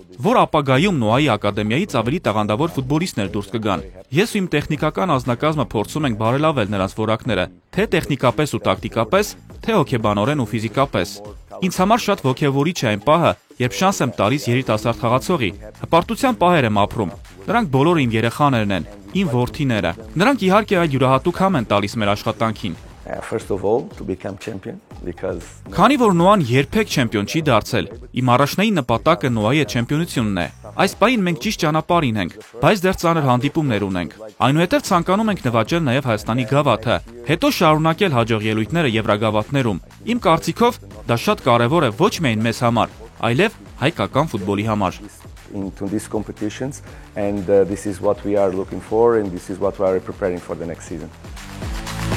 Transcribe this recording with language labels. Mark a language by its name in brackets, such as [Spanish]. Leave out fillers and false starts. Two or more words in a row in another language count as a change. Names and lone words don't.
[Armenian] որ ապագայում Նոայի ակադեմիայից ավելի տաղանդավոր ֆուտբոլիստներ դուրս կգան։ Ես ու իմ տեխնիկական անձնակազմը փորձում ենք բարելավել նրանց որակները, թե տեխնիկապես ու տակտիկապես, թե հոգեբանորեն ու ֆիզիկապես։ Ինձ համար շատ ոգևորիչ է այն պահը, երբ շանս եմ տալիս երիտասարդ խաղացողի։ Հպարտության պահեր եմ ապրում։ Նրանք բոլորը իմ երեխաներն են, իմ որդիները։ Նրանք իհարկե այլ յուրահատուկ համ են տալիս մեր աշխատանքին։ [English] First of all, to become champion because. [Armenian] Քանի որ Նոան երբեք չեմպիոն չի դարձել, իմ առաջնային նպատակը Նոայի հետ չեմպիոնությունն է։ Այս պահին մենք ճիշտ ճանապարհին ենք, բայց դեռ ծանր հանդիպումներ ունենք։ Այնուհետև ցանկանում ենք նվաճել նաև Հայաստանի գավաթը, հետո շարունակել հաջող ելույթները Եվրագավաթներում։ Իմ կարծիքով դա շատ կարևոր է ոչ միայն մեզ համար, այլև հայկական ֆուտբոլի համար։ [English] Into these competitions and this is what we are looking for and this is what we are preparing for the next season.